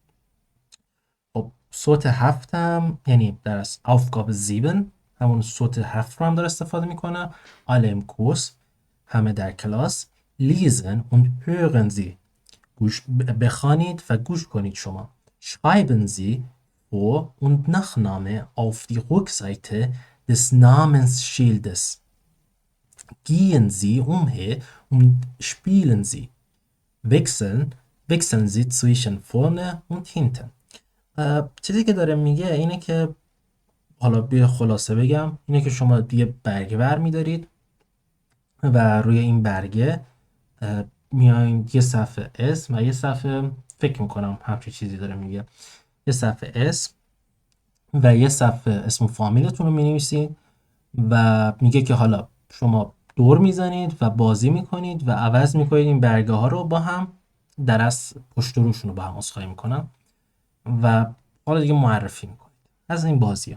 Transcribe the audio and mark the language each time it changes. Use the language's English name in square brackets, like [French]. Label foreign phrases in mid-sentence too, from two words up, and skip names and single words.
[Persian] خب صوت هفتم یعنی در از Aufgabe 7 همون صوت هفت رو هم داره استفاده میکنه. [German] alle im Kurs [Persian] همه در کلاس. [German] lesen und hören Sie [Persian] گوش بخوانید و گوش کنید شما. [German] schreiben Sie Vor- und Nachname auf die Rückseite des Namensschildes. Gehen Sie umher und spielen Sie. Wechseln Sie zwischen vorne und hinten. [Persian] چیزی که داره میگه اینه که حالا بیا خلاصه بگم اینه که شما یه برگه برمیدارید و روی این برگه میاین یه صفحه اسم و یه صفحه فکر میکنم همچین چیزی داره میگه یه صفحه اسم و یه صفحه اسم و فامیلتون رو مینویسید و میگه که حالا شما دور میزنید و بازی میکنید و عوض میکنید این برگه ها رو با هم در از پشت و روشون رو با هم عذرخواهی میکنم و حالا دیگه معرفی میکنید از این بازی ها.